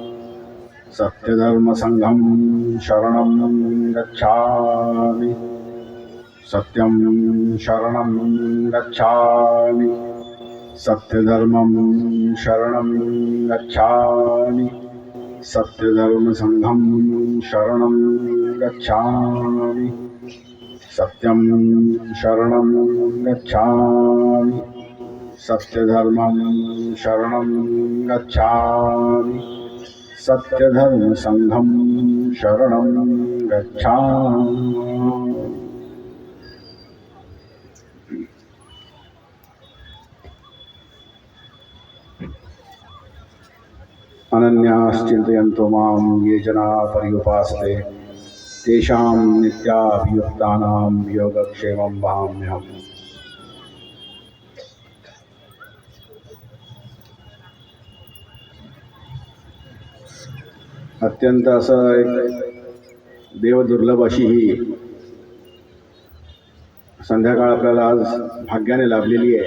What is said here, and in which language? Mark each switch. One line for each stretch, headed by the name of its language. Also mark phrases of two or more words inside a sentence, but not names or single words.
Sanskrit: सत्यधर्मसङ्घं शरणं गच्छामि सत्यं शरणं गच्छामि सत्यधर्मं शरणं गच्छामि सत्यधर्मसङ्घं शरणं गच्छामि सत्यं शरणं गच्छामि सत्यधर्मं शरणं गच्छामि सत्यधर्मसङ्घं शरणं गच्छामि. अनन्याश्चिन्तयन्तो मां ये जना पर्युपासते तेषां नित्याभियुक्तानां योगक्षेमं वहाम्यहम्.
Marathi: अत्यंत असं एक देवदुर्लभ अशी ही संध्याकाळ आपल्याला आज भाग्याने लाभलेली आहे.